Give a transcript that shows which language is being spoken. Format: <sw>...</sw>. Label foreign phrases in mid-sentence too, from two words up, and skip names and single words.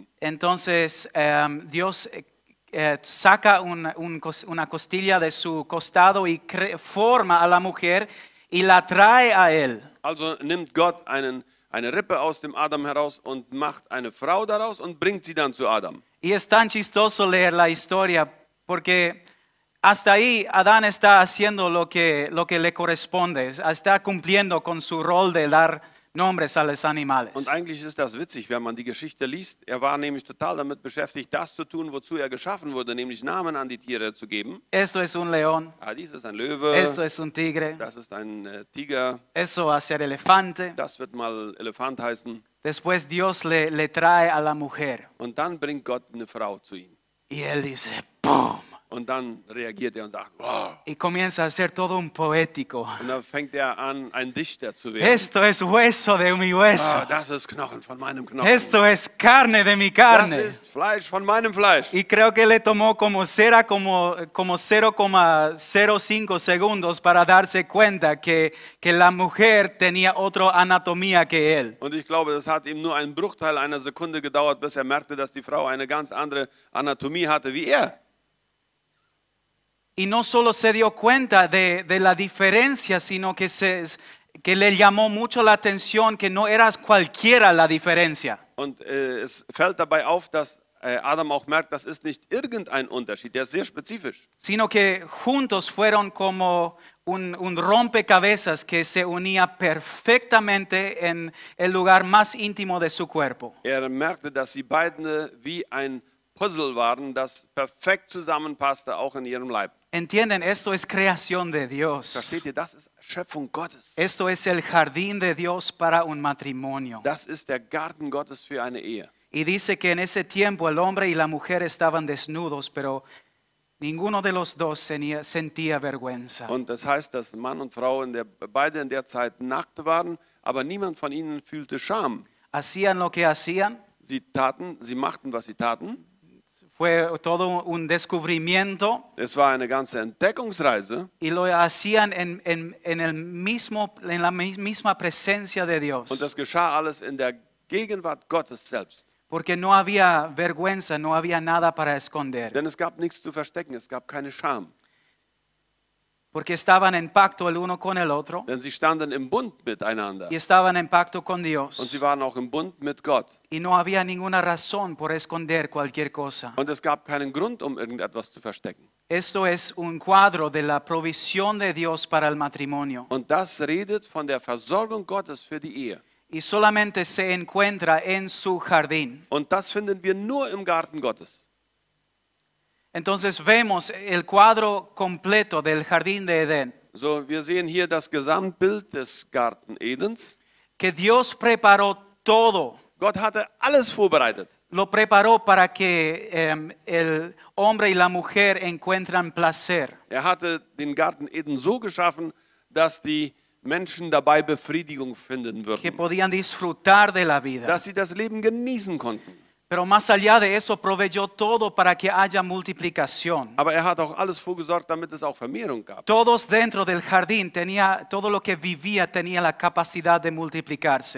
<es>Entonces Dios saca una costilla de su costado y forma a la mujer y la trae a él.</es> <de>Also nimmt Gott eine Rippe aus dem Adam heraus und macht eine Frau daraus und bringt sie dann zu Adam.</de> <es>Y es tan chistoso leer la historia porque hasta ahí Adán está haciendo lo que le corresponde, está cumpliendo con su rol de dar nombres a los animales.</es> <de>Und eigentlich ist das witzig, wenn man die Geschichte liest. Er war nämlich total damit beschäftigt, das zu tun, wozu er geschaffen wurde, nämlich Namen an die Tiere zu geben.</de> <es>Esto es un león,</es> <de>Dies ist ein Löwe,</de> <es>esto es un tigre,</es> <de>das ist ein Tiger,</de> <es>eso va a ser elefante.</es> <de>das wird mal Elefant heißen.</de> <es>Después Dios le trae a la mujer</es> <de>Und dann bringt Gott eine Frau zu ihm.</de> <es>y él dice, ¡pum!</es> <de>Und dann reagiert er und sagt, wow.</de> <es>Y comienza a ser todo un poético.</es> <de>Und dann fängt er an, ein Dichter zu werden.</de> <es>Esto es hueso de mi hueso.</es> <de>Das ist Knochen von meinem Knochen.</de> <es>Esto es carne de mi</es> <de>Das</de> <es>carne.</es> <de>ist Fleisch von meinem Fleisch.</de> <es>Y creo que le tomó como 0,05 segundos para darse cuenta que la mujer tenía otra anatomía que él.</es> <de>Und ich glaube, das hat ihm nur einen Bruchteil einer Sekunde gedauert, bis er merkte, dass die Frau eine ganz andere Anatomie hatte wie er.</de> <es>Y no solo se dio cuenta de la diferencia, sino que le llamó mucho la atención que no era cualquiera la diferencia.</es> <de>Und es fällt dabei auf, dass Adam auch merkt, das ist nicht irgendein Unterschied, der ist sehr spezifisch.</de> <es>Sino que juntos fueron como un rompecabezas que se unía perfectamente en el lugar más íntimo de su cuerpo.</es> <de>Er merkte, dass sie beide wie ein Puzzle waren, das perfekt zusammenpasste, auch in ihrem Leib.</de> <es>Entienden, esto es creación de Dios.</es> <de>Versteht ihr, das ist Schöpfung Gottes.</de> <es>Esto es el jardín de Dios para un matrimonio.</es> <de>Das ist der Garten Gottes für eine Ehe.</de> <es>Y dice que en ese tiempo el hombre y la mujer estaban desnudos, pero ninguno de los dos sentía vergüenza.</es> <de>Und das heißt, dass Mann und Frau beide in der Zeit nackt waren, aber niemand von ihnen fühlte Scham.</de> <es>Hacían lo que hacían.</es> <de>Sie machten, was sie taten.</de> <es>Fue todo un descubrimiento.</es> <de>Es war eine ganze Entdeckungsreise.</de> <es>Y lo hacían en la misma presencia de Dios.</es> <de>Und das geschah alles in der Gegenwart Gottes selbst.</de> <es>Porque no había vergüenza, no había nada para esconder.</es> <de>Denn es gab nichts zu verstecken, es gab keine Scham.</de> <es>Porque estaban en pacto el uno con el otro.</es> <de>Denn sie standen im Bund miteinander.</de> <es>Y estaban en pacto con Dios.</es> <de>Und sie waren auch im Bund mit Gott.</de> <es>Y no había ninguna razón por esconder cualquier cosa.</es> <de>Und es gab keinen Grund, um irgendetwas zu verstecken.</de> <es>Esto es un cuadro de la provisión de Dios para el matrimonio.</es> <de>Und das redet von der Versorgung Gottes für die Ehe.</de> <es>Y solamente se encuentra en su jardín.</es> <de>Und das finden wir nur im Garten Gottes.</de> <es>Entonces vemos el cuadro completo del jardín de Edén.</es> <de>So, wir sehen hier das Gesamtbild des Garten Edens.</de> <es>Que Dios preparó todo.</es> <de>Gott hatte alles vorbereitet.</de> <es>Lo preparó para que el hombre y la mujer encuentran placer.</es> <de>Er hatte den Garten Eden so geschaffen, dass die Menschen dabei Befriedigung finden</de> <es>Que</es> <de>würden.</de> <es>podían disfrutar de la vida.</es> <de>Dass sie das Leben genießen konnten.</de> <es>Pero más allá de eso proveyó todo para que haya multiplicación.</es> <de>Aber er hat auch alles vorgesorgt, damit es auch Vermehrung gab.</de> <es>Todos dentro del jardín todo lo que vivía tenía la capacidad de multiplicarse.</es>